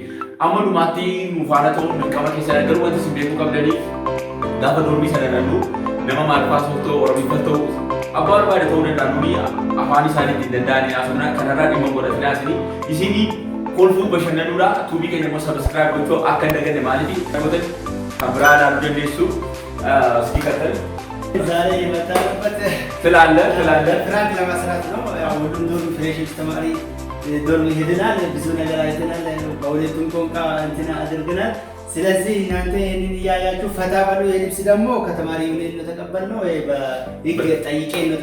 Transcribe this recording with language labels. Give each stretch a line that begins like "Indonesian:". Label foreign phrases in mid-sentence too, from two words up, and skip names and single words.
Oromo: Amma dhumaatti nuufaana ta'uun dirqama keessaa garuu wanti isin beekuu qabdaniif gaafa doormii sana dhallu nama maalfaa sooftuu Oromiifaa ta'u abbaa barbaade ta'uu danda'an nuni afaan isaaniitiin danda'anii haasofnaa kanarraa dhimma godhatinaa isinii kolfuu bashannanudha tuubii keenya immoo sabiskiraayib gochuu akka hin daganne maaliif namoota kan biraa ilaaluu dandeessu
Amharic: እስኪ ቀጥል ዛሬ የመጣንበት ትላለህ ለመስራት ነው። ያው ሁሉም ዶርም ፍሬሽ ተማሪ ዶርም ሄደናል፣ ብዙ ነገር አይተናል፣ በሁለቱም ቋንቋ እንትን አድርገናል። ስለዚህ እናንተ ይሄንን እያያችሁ ፈታ በሉ። የልብስ ደግሞ ከተማሪ ዩኒየን ነው ተቀበልነው፣ በህግ ጠይቄ ነው